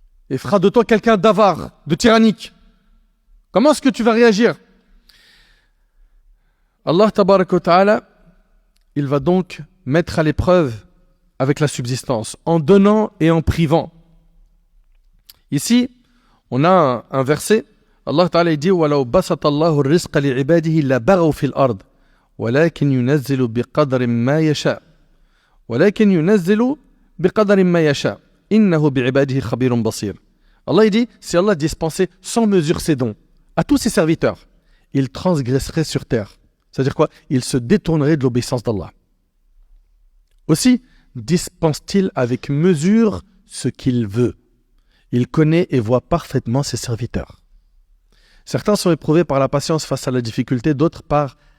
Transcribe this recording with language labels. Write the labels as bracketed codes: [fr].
[fr] Et fera de toi quelqu'un d'avare, de tyrannique. Comment est-ce que tu vas réagir? Allah tabaraka wa ta'ala, il va donc mettre à l'épreuve avec la subsistance, en donnant et en privant. Ici, on a un verset, Allah ta'ala dit [ar] وَلَوْ بَسَطَ اللَّهُ الرِّزْقَ لِعِبَادِهِ لَبَغَوْا فِي الْأَرْضِ وَلَكِنْ يُنَزِّلُ بِقَدْرٍ مَا يَشَاءُ وَلَكِنْ يُنَزِّلُ بِقَدْرٍ مَا يَشَاءُ إِنَّهُ بِعِبَادِهِ خَبِيرٌ بَصِيرٌ. [fr] Allah il dit, si Allah dispensait sans mesure ses dons à tous ses serviteurs, il transgresserait sur terre. C'est-à-dire quoi? Il se détournerait de l'obéissance d'Allah. Aussi, dispense-t-il avec mesure ce qu'il veut. Il connaît et voit parfaitement ses serviteurs. Certains sont éprouvés par la patience face à la difficulté, d'autres par